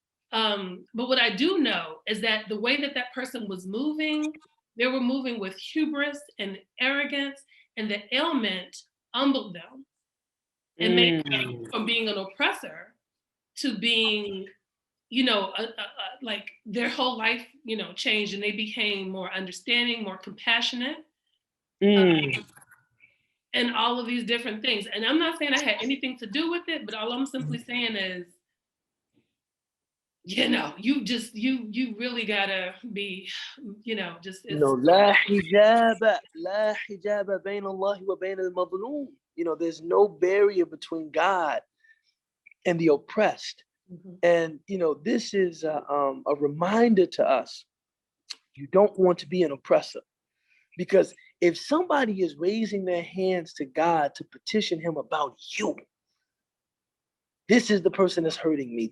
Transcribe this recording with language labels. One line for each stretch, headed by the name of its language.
English: But what I do know is that the way that that person was moving, they were moving with hubris and arrogance, and the ailment humbled them and made them from being an oppressor to being, you know, like their whole life, you know, changed, and they became more understanding, more compassionate, and all of these different things. And I'm not saying I had anything to do with it, but all I'm simply saying is, you know, you really gotta be, you know, just it's,
Arabic: لا حجاب بين الله وبين المظلوم.
English: You know, there's no barrier between God and the oppressed. And you know, this is a reminder to us. You don't want to be an oppressor, because if somebody is raising their hands to God to petition him about you, this is the person that's hurting me.